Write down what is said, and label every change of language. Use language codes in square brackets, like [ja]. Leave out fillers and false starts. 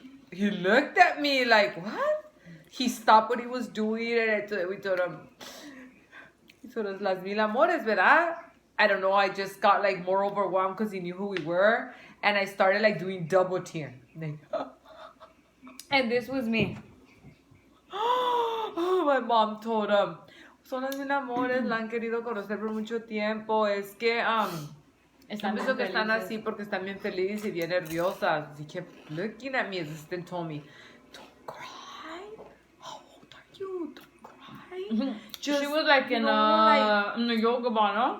[en] He looked at me like, what? He stopped what he was doing, and we told him, [es] las mil amores, ¿verdad? [en] I don't know, I just got like more overwhelmed because he knew who we were, and I started like doing double tear. Like, and this was me. My mom told him, [es] son las mil amores, la han querido conocer por mucho tiempo, es que, pienso que están así porque están bien felices y bien nerviosas. [en] He kept looking at me, his assistant told me, don't cry, how old are you, don't cry. She was like in a yoga bar, no?